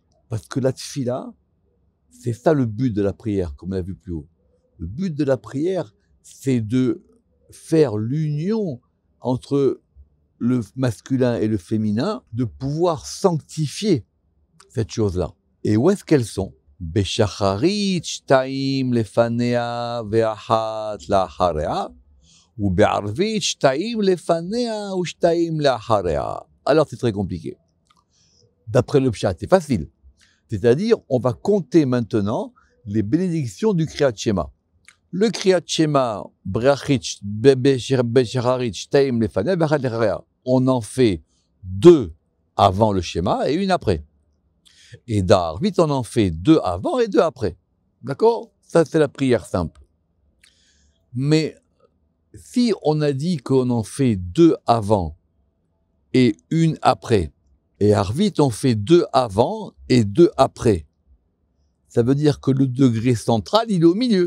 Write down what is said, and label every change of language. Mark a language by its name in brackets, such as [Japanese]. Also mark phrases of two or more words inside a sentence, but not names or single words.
[French] Parce que la tfila, c'est ça le but de la prière, comme on l'a vu plus haut. Le but de la prière, c'est de faire l'union entre le masculin et le féminin, de pouvoir sanctifier cette chose-là. Et où est-ce qu'elles sont? [Hebrew] בשחרית 2 לפניה ואחת לאחריה, ובערבית 2 לפניה ו2 לאחריה. [French] Alors c'est très compliqué. D'après le pshat, c'est facile. C'est-à-dire, on va compter maintenant les bénédictions du Kriyat Shema. Le Kriyat Shema, [Hebrew] ברכות, בשחרית, 2 לפניה ואחת לאחריה. [French] On en fait 2 avant le Shema et une après. Et d'Arvit, on en fait 2 avant et 2 après. D'accord? Ça, c'est la prière simple. Mais si on a dit qu'on en fait 2 avant et une après, et Arvit, on fait 2 avant et 2 après, ça veut dire que le degré central, il est au milieu.